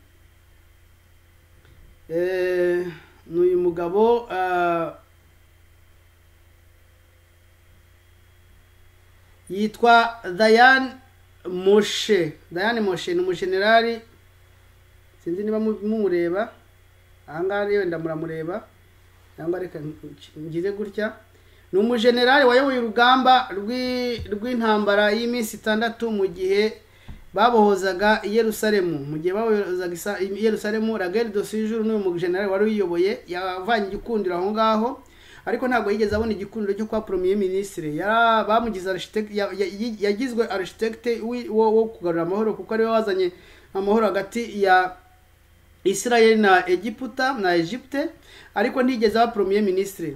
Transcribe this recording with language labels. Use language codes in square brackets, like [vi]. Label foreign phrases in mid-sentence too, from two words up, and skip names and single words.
[rw] N'uyu mugabo yitwa Diane Moshe ni umujenerali, sinzi niba mumureba ahangaha, wenda muramureba cyangwa reka ngize gutya. Ni umujenerali wayoboye urugamba rw'intambara y'iminsi 6 mu gihe babohozaga Yerusalemu. [fr] La guerre de ce jour, [rw] n'uyu mujenerali wari uyiyoboye yavanye igikundiro aho ngaho, ariko ntabwo yigeze abona igikundiro cyo kwa [fr] premier ministre. [rw] Bamugize architect, yagizwe architect wo kugarura amahoro, kuko ari we wazanye amahoro hagati ya Israel na Egypte, ariko ntigeze aba [fr] premier ministre.